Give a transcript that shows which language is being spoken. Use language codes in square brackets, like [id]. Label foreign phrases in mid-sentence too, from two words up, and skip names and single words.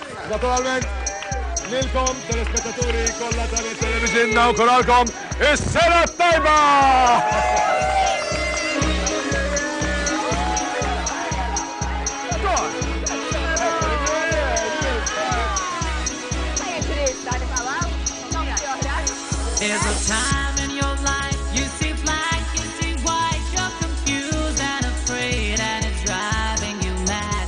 [mt] naturalment, lilkom, telespettaturi kollha tal-television, nawguralkom is-sena tajba! [en] There's a time in your life you see black, you see white, you're confused and afraid, and it's driving you mad.